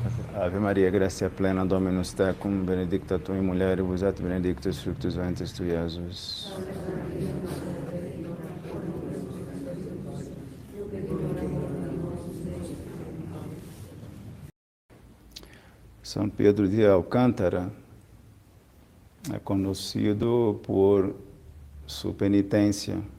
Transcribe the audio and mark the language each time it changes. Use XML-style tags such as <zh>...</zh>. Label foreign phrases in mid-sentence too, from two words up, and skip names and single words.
<la>Ave Maria, gracia plena, Dominus tecum, benedicta tu in mulieribus et benedictus fructus ventris tui, Iesus.</la> <pt>São Pedro de Alcântara é conhecido por sua penitência.</pt>